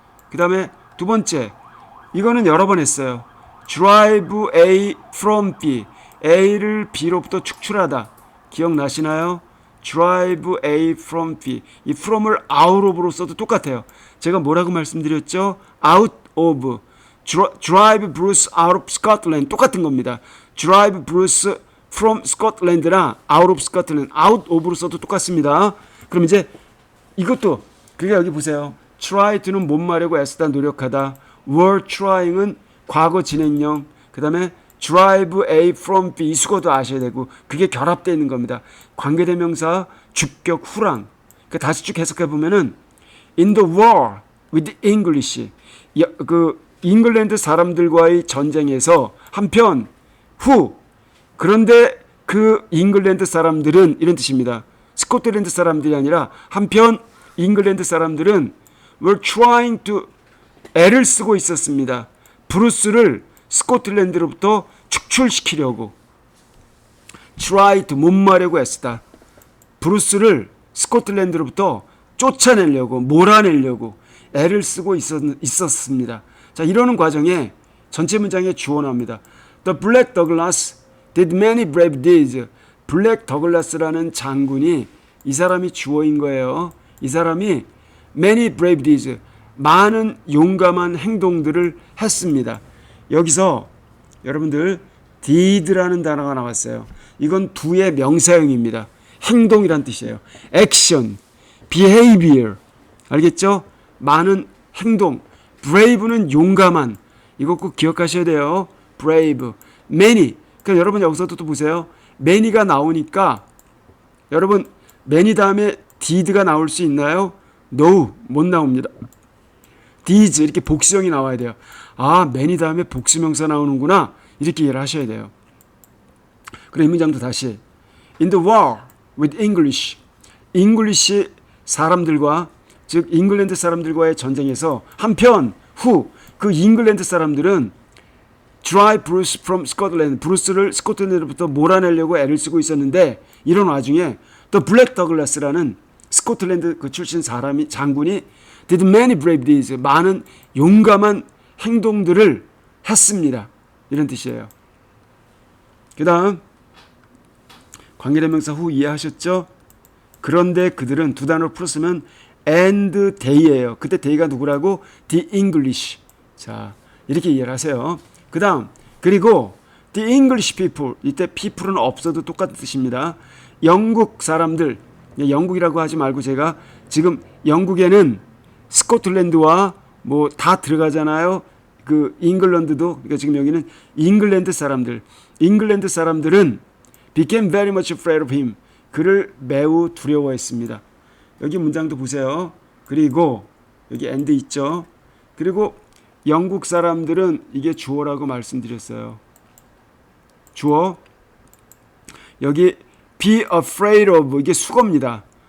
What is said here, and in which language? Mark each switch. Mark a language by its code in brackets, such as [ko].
[ko] 그 다음에 두 번째. 이거는 여러 번 했어요. [en] drive A from B. [ko] A를 B로부터 축출하다. 기억나시나요? drive A from B. 이 from을 out of로 써도 똑같아요. 제가 뭐라고 말씀드렸죠? [en] out of. drive Bruce out of Scotland. [ko] 똑같은 겁니다. drive Bruce from Scotland나 out of Scotland, out of로 써도 똑같습니다. 그럼 이제 이것도 그게 여기 보세요. try to는 못마려고 애쓰다, 노력하다. were trying은 과거 진행형. 그 다음에 drive A from B 이 수거도 아셔야 되고 그게 결합되어 있는 겁니다. 관계대명사 주격 후랑. 다시 쭉 해석해 보면은 [en] in the war with English. [ko] 그 잉글랜드 사람들과의 전쟁에서 한편 who 그런데 그 잉글랜드 사람들은 이런 뜻입니다. 스코틀랜드 사람들이 아니라 한편 잉글랜드 사람들은 were trying to 애를 쓰고 있었습니다. 브루스를 스코틀랜드로부터 축출시키려고 try to 못마려고 애쓰다. 브루스를 스코틀랜드로부터 쫓아내려고 몰아내려고 애를 쓰고 있었습니다. 자, 이러는 과정에 전체 문장에 주어 나옵니다. [en] The Black Douglas did many brave deeds. [ko] 블랙 더글라스라는 장군이 이 사람이 주어인 거예요. 이 사람이 many brave deeds. 많은 용감한 행동들을 했습니다. 여기서 여러분들 did라는 단어가 나왔어요. 이건 do의 명사형입니다. 행동이란 뜻이에요. action, behavior. 알겠죠? 많은 행동. brave는 용감한. 이거 꼭 기억하셔야 돼요. brave. many. 그러니까 여러분 여기서도 또 보세요. many가 나오니까 여러분 many 다음에 did가 나올 수 있나요? No, 못 나옵니다. deeds 이렇게 복수형이 나와야 돼요. 아, many 다음에 복수명사 나오는구나. 이렇게 이해를 하셔야 돼요. 그럼 이 문장도 다시 in the war with English. English 사람들과 즉 잉글랜드 사람들과의 전쟁에서 한편 who 그 잉글랜드 사람들은 drive Bruce from Scotland. 브루스를 스코틀랜드로부터 몰아내려고 애를 쓰고 있었는데 이런 와중에 [en] The Black Douglas [ko] 라는 스코틀랜드 그 출신 사람이 장군이 [en] did many brave deeds. [ko] 많은 용감한 행동들을 했습니다. 이런 뜻이에요. 그 다음 관계대명사 who 이해하셨죠? 그런데 그들은 두 단어로 풀었으면 and they예요. 그때 they가 누구라고? [en] The English. [ko] 자, 이렇게 이해를 하세요. 그 다음 그리고 the English people. 이때 people은 없어도 똑같은 뜻입니다. 영국 사람들. 영국이라고 하지 말고 제가 지금 영국에는 스코틀랜드와 뭐 다 들어가잖아요. 그 잉글랜드도. 그러니까 지금 여기는 잉글랜드 사람들. 잉글랜드 사람들은 [en] became very much afraid of him. [ko] 그를 매우 두려워했습니다. 여기 문장도 보세요. 그리고 여기 and 있죠. 그리고 영국 사람들은 이게 주어라고 말씀드렸어요. 주어. 여기 be afraid of 이게 수거입니다.